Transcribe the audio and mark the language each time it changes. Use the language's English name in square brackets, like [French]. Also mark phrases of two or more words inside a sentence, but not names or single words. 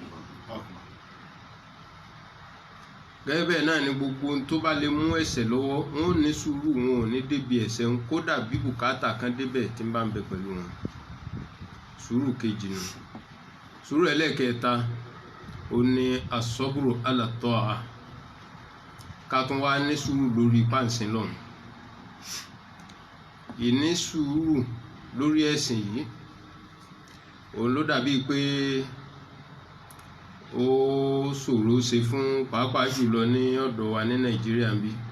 [Yoruba] Gẹ́gẹ́ bẹ́ẹ̀ náà ni gbogbo ohun tó bá lè mú ẹ̀ṣẹ̀ lọ́wọ́, wọn ò ní sùúrù, wọn ò ní débi ẹ̀ṣẹ̀ ń, kódà bí bùkátà kan débẹ̀ tí ń bá ń bẹ pẹ̀lú wọn. Sùúrù kejì nù. Sùúrù ẹlẹ́ẹ̀kẹta ó ní [Arabic] الصبر على الطاعة, [Yoruba] ká tún wá ní sùúrù lórí páǹsìn lọ́hùn. Ìní sùúrù lórí ẹ̀sìn yìí òun ló dàbí pé ó ṣòro ṣe fún pàápàá jùlọ ní ọ̀dọ̀ wa ní Nàìjíríà ń bí.